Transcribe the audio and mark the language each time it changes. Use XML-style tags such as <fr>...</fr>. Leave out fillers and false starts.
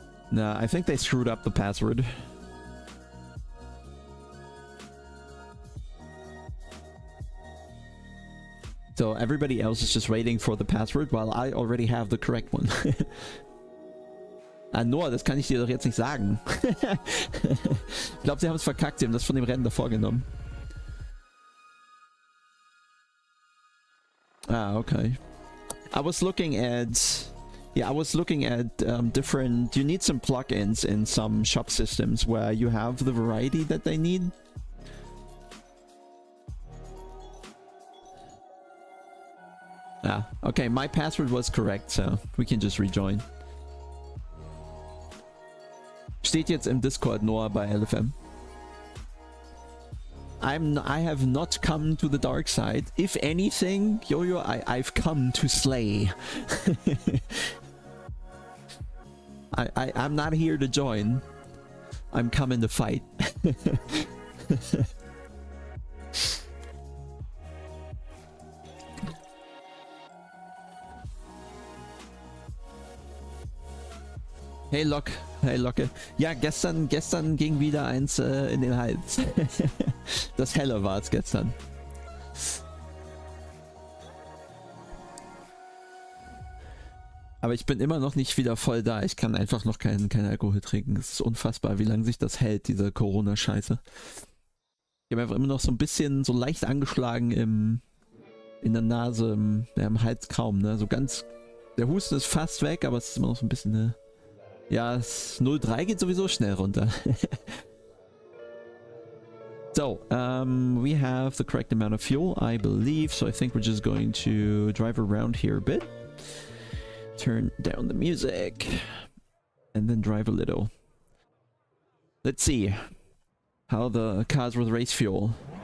<en>Nah, I think they screwed up the password. So everybody else is just waiting for the password, while I already have the correct one.</en> <de>Ah, Noah, das kann ich dir doch jetzt nicht sagen. Ich glaube, sie haben es verkackt, sie haben das von dem Rennen davor genommen.</de> <en>Ah, okay. I was looking at... Yeah, I was looking at different... You need some plugins in some shop systems where you have the variety that they need. Ah, okay, my password was correct, so we can just rejoin.</en> <de>Steht jetzt im Discord, Noah, bei LFM.</de> <en>I have not come to the dark side. If anything, Yo-Yo, I've come to slay. I'm not here to join. I'm coming to fight. Hey Lok, hey Locke.</en> <de>Ja, gestern ging wieder eins in den Hals. Das Helle war es gestern. Aber ich bin immer noch nicht wieder voll da. Ich kann einfach noch keinen Alkohol trinken. Es ist unfassbar, wie lange sich das hält, diese Corona-Scheiße. Ich habe einfach immer noch so ein bisschen, so leicht angeschlagen in der Nase, im Hals kaum, ne? So ganz, der Husten ist fast weg, aber es ist immer noch so ein bisschen, ne? Ja, 0,3 geht sowieso schnell runter.</de> <en>So, we have the correct amount of fuel, I believe. So I think we're just going to drive around here a bit. Turn down the music. And then drive a little. Let's see how the cars with race fuel.</en>